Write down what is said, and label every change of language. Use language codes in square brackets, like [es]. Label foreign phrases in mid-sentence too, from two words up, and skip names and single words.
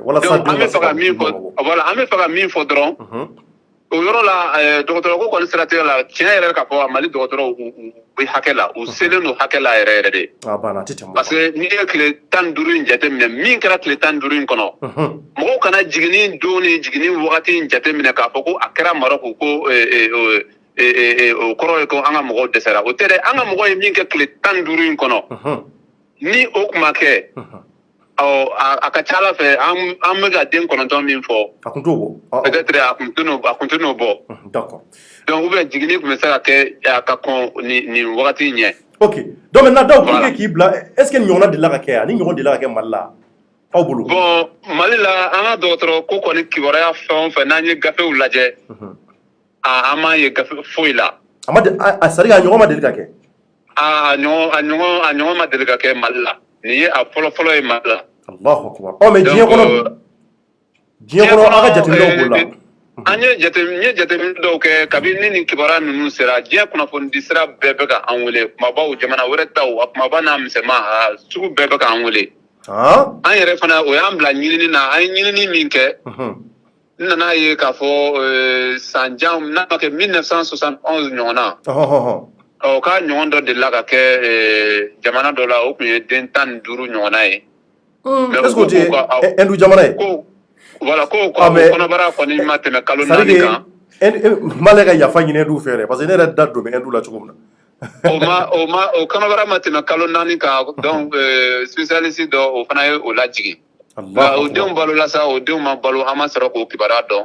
[bm] walasa an bɛ fɛ ka min fɔ voilà an bɛ fɛ ka min fɔ dɔrɔn o yɔrɔ la dɔgɔtɔrɔ ko kɔni siratigɛ la tiɲɛ yɛrɛ k'a fɔ Mali dɔgɔtɔrɔw u bɛ hakɛ la u selen don hakɛ la yɛrɛ yɛrɛ de [fr] parce que [bm] n'i ye tile 15 in jateminɛ min kɛra tile 15 in kɔnɔ mɔgɔw kana jiginni don ni jiginni wagati in jateminɛ k'a fɔ ko a kɛra Maroc ko o kɔrɔ ye ko an ka mɔgɔw dɛsɛra o tɛ dɛ an ka mɔgɔ ye min kɛ tile 15 in kɔnɔ ni o kuma kɛ a ka ca Ala fɛ an bɛ ka den 9 min fɔ a kun t'o bɔ peut-être a kun tɛ n'o bɔ d'accord [fr] donc ou bien [bm] jiginni tun bɛ se ka kɛ a ka kɔn nin wagati ɲɛ [fr] ok donc maintenant [bm] Dawu [fr] pour que [bm] k'i bila [fr] est-ce que [bm] ɲɔgɔnna delila ka kɛ yan ni ɲɔgɔn delila ka kɛ Mali la aw bolo bon Mali la an ka dɔgɔtɔrɔ ko kɔni kibaruya fɛn o fɛn n'an ye gafew lajɛ an m'a ye gafe foyi la a [fr] c'est à dire [bm] a ɲɔgɔn ma deli ka kɛ a ɲɔgɔn ma deli ka kɛ Mali la nin ye a fɔlɔ ye Mali la [ar] الله أكبر [bm] mais diɲɛ kɔnɔ an ka jateminɛw b'o la an ye jateminɛ dɔw kɛ kabini nin kibaruya ninnu sera diɲɛ kunnafonidi sira bɛɛ bɛ ka an wele kumabaw jamana wɛrɛ taw a kumaba n'a misɛnman sugu bɛɛ bɛ ka an wele an yɛrɛ fana o y'an bila ɲinini na an ye ɲinini min kɛ n nana ye k'a fɔ sanjan n'a ma kɛ 1971 ɲɔgɔnna ka ɲɔgɔn dɔ delila ka kɛ jamana dɔ la o tun ye den 15 ɲɔgɔnna ye [fr] est-ce que [bm] o tɛ Hindu jamana ye voilà ko kɔnɔbara kɔni ma tɛmɛ kalo 4 kan m'ale ka yafa ɲini Hindu fɛ dɛ [fr] parce que [bm] ne yɛrɛ da don bɛ Hindu la cogo min na o kɔnɔbara ma tɛmɛ kalo 4 kan [fr] donc spécialiste [bm] dɔ o fana ye o lajigin o denw balola sa o denw ma balo an ma sɔrɔ k'o kibaruya dɔn